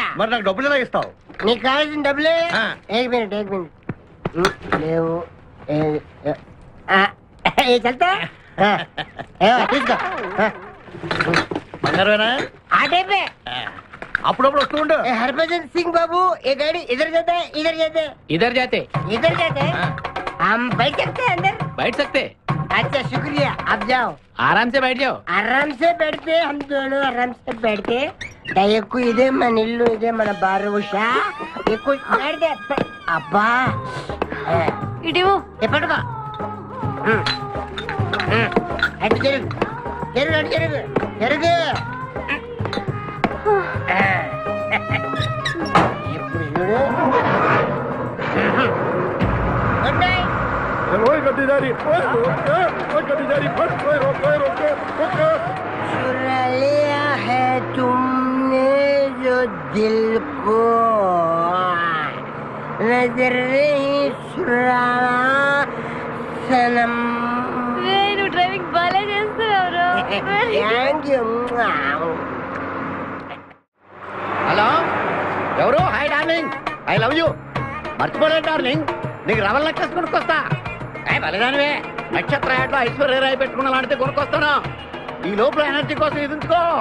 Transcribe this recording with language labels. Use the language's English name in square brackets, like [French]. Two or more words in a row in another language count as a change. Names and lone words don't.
[Telugu] మరి నాకు డబ్బులు ఎలా ఇస్తావు? నీకు కావాల్సిన డబ్బులే. ఆ. ఏక్ మినిట్ లేవు. చల్తా తీసుకో. బంగారమేనా? ఆ టైపే. అప్పుడప్పుడు వస్తూ ఉండు. [Hindi] हरभजन सिंह बाबू ये गाड़ी इधर जाता है इधर जाते हैं इधर जाते हैं हम बैठ सकते हैं अंदर? बैठ सकते? अच्छा शुक्रिया आप जाओ. आराम से बैठ जाओ. आराम से बैठते हम दोनों आराम से बैठते. [Telugu] దయకు ఇదే మన ఇల్లు, ఇదే మన బారుషా. ఎక్కువ बैठते అబ్బా ఇడివో ఎప్పటికో అటు జరుగు జరుగు అటు జరుగు జరుగు. ఇప్పుడు చూడు [Hindi] चुरा लिया है तुमने जो दिल को नजर नहीं चुराना सनम [Telugu] నువ్వు డ్రైవింగ్ బాగా చేస్తున్నావు. [English] thank you [Telugu] హలో ఎవరు? [English] hi darling, I love you. [Telugu] మర్చిపోలేదు డార్లింగ్, నీకు రవల్ నెక్లెస్ కొనుక్కొస్తా. బలిదానివే, నక్షత్ర యాడ్లో ఐశ్వర్యరాయ్ పెట్టుకున్న లాంటిది కొనుక్కొస్తాను. ఈ లోపల ఎనర్జీ కోసం ఎదుంచుకో.